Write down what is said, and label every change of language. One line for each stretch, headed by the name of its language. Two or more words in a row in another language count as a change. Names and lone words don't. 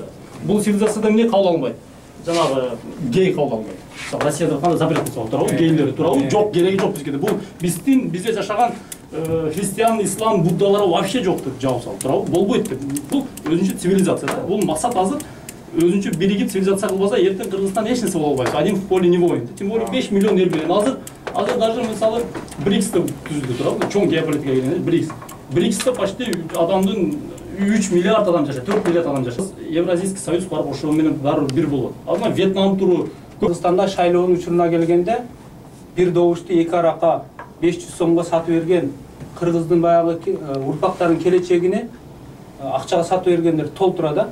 Kyrgyz: Бул цивилизацияда эмне кабыл алынбайт? Жанагы гей кабыл алынбайт. Россияда кандай запрет болсо турабы, гейлер турабы, жок, кереги жок бизге. Бул биздин бизде жашаган христиан, ислам, буддалар вообще жок деп жауап салып турабы, болбойт деп. Бул өзүнчө цивилизация. Бул максат азыр өзүнчө биригип цивилизация кылбаса, эртең Кыргызстан эч нерсе боло албайт.
Russian: Один в поле не воин. Тем более
Kyrgyz: 5 миллион эл менен азыр даже мисалы БРИКС деп түзүлдү турабы, чоң геополитика келген БРИКС. БРИКСте почти адамдын 3 миллиард адам жашайт, 4 миллиард адам жашайт.
Russian: Евразийский союз
Kyrgyz: барып ошол менен баары бир болот. Азыр Вьетнам туру Кыргызстанда шайлоонун учуруна келгенде бир добушту 2 арака 500 сомго сатып берген кыргыздын баягы урпактарынын келечегине акчага сатып бергендер толтура да.